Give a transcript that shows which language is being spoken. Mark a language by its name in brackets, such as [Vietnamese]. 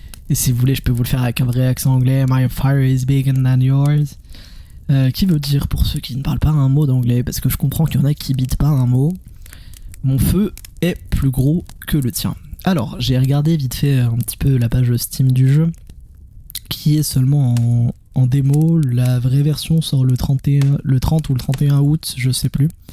[French] Et si vous voulez je peux vous le faire avec un vrai accent anglais. [English] My fire is bigger than yours. [French] Qui veut dire, pour ceux qui ne parlent pas un mot d'anglais, parce que je comprends qu'il y en a qui bitent pas un mot, mon feu est plus gros que le tien. Alors, j'ai regardé vite fait un petit peu la page Steam du jeu, qui est seulement en démo. La vraie version sort le 30 ou le 31 août, je sais plus.